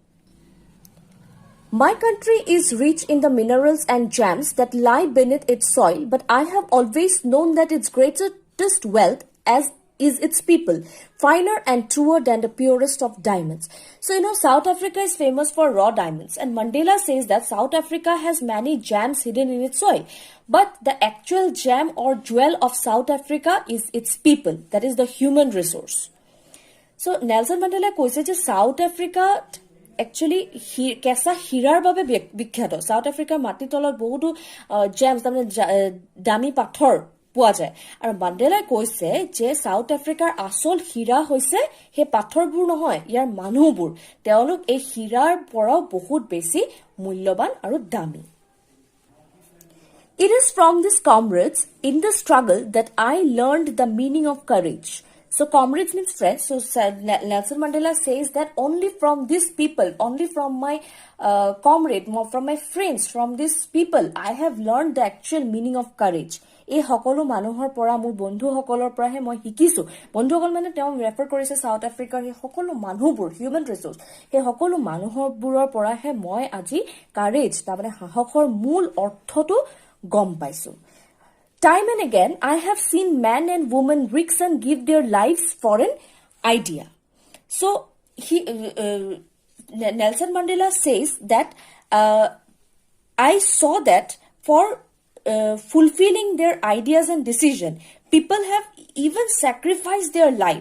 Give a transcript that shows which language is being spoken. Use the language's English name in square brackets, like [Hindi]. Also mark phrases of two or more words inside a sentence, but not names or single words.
[English] My country is rich in the minerals and gems that lie beneath its soil, but I have always known that its greatest wealth as is its people, finer and truer than the purest of diamonds. So, South Africa is famous for raw diamonds, and Mandela says that South Africa has many gems hidden in its soil. But the actual gem or jewel of South Africa is its people, that is the human resource. [Assamese] So, Nelson Mandela কৈছে যে South Africa actually কেঁচা হীৰাৰ বাবে বিখ্যাত। South Africa মাটিৰ তলত বহুতো জেমছ, তাৰমানে দামী পাথৰ পোৱা যায়, আৰু মাণ্ডেলাই কৈছে যে সাউথ আফ্ৰিকাৰ আসল হীৰা হৈছে সেই পাথৰবোৰ নহয়, ইয়াৰ মানুহবোৰ। তেওঁলোক এই হীৰাৰ পৰাও বহুত বেছি মূল্যৱান আৰু দামী। [English] It is from these comrades in the struggle that I learned the meaning of courage. So comrades means friends. So Nelson Mandela says that only from these people, only from my comrade, from my friends, from these people, I have learned the actual meaning of courage. [Assamese] এই সকলো মানুহৰ পৰা, মোৰ বন্ধুসকলৰ পৰাহে মই শিকিছো। বন্ধুসকল মানে তেওঁ ৰেফাৰ কৰিছে সাউথ আফ্ৰিকাৰ সেই সকলো মানুহবোৰ, [English] human resource, [Assamese] সেই সকলো মানুহবোৰৰ পৰাহে মই আজি কাৰেজ, তাৰমানে সাহসৰ মূল অৰ্থটো গম পাইছো। [English] Time and again, I have seen men and women risk and give their lives for an idea. So, Nelson Mandela says that I saw that for fulfilling their ideas and decision, people have even sacrificed their life.